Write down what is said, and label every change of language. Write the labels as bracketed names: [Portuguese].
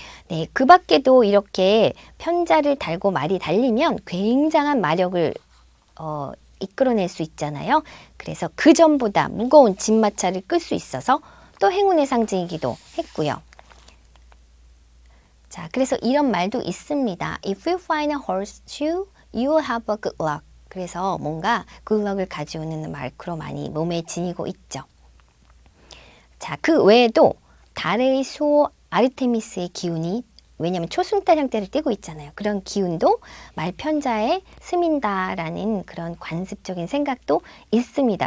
[Korean] 네, 그 밖에도 이렇게 편자를 달고 말이 달리면 굉장한 마력을 이끌어낼 수 있잖아요. 그래서 그 전보다 무거운 진마차를 끌 수 있어서 또 행운의 상징이기도 했고요. 자, 그래서 이런 말도 있습니다. [English] If you find a horseshoe, you will have a good luck. [Korean] 그래서 뭔가 good luck을 가져오는 마크로 많이 몸에 지니고 있죠. 자, 그 외에도 달의 수 아르테미스의 기운이, 왜냐하면 초승달 형태를 띠고 있잖아요. 그런 기운도 말편자에 스민다라는 그런 관습적인 생각도 있습니다.